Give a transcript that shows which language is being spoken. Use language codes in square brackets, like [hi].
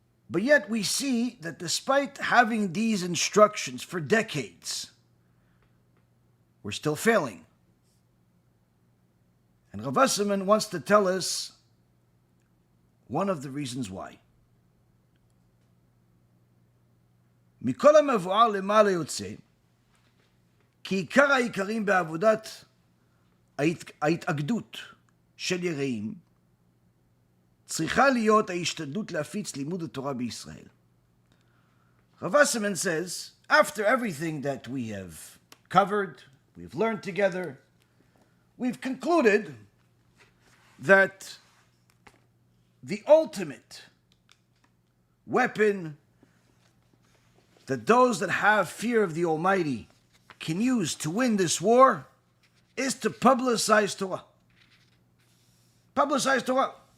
[en] But yet we see that despite having these instructions for decades, we're still failing. And Rav Wasserman wants to tell us one of the reasons why. [he] מכל המבואר למעלה יוצא, כי עיקר העיקרים בעבודת ההתאגדות של יראים צריכה להיות ההשתדלות להפיץ לימוד התורה בישראל. [en] Rav Wasserman says, after everything that we have covered, we've learned together, we've concluded that the ultimate weapon that those that have fear of the Almighty can use to win this war is to publicize Torah. Publicize Torah.